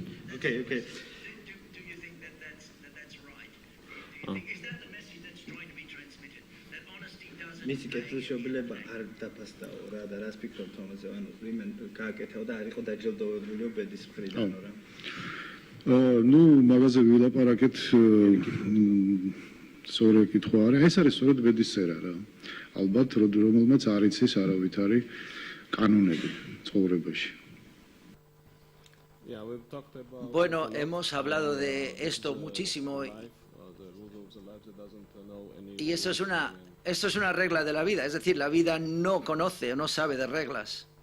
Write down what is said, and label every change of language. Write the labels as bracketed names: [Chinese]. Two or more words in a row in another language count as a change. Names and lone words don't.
[English] Okay. Do you think that that's right? Is that the message that's trying to be transmitted? That honesty doesn't [Georgian] მისი კეთილშობილება არ დაფასდაო რა და რას ფიქრობთ ამაზე? ანუ რიმენ გააკეთავ და არ იყო დაჯილდოვებული ბედის მხრიდანო რა. ნუ მაგაზე ვილაპარაკეთ სწორი კითხვა არა. ეს არის სწორედ ბედის წერა რა. ალბათ რომელმაც არ იცის არავითარი კანონები ცხოვრებაში. [Spanish] Bueno, hemos hablado de esto muchísimo y esto es una regla de la vida, es decir, la vida no conoce o no sabe de reglas.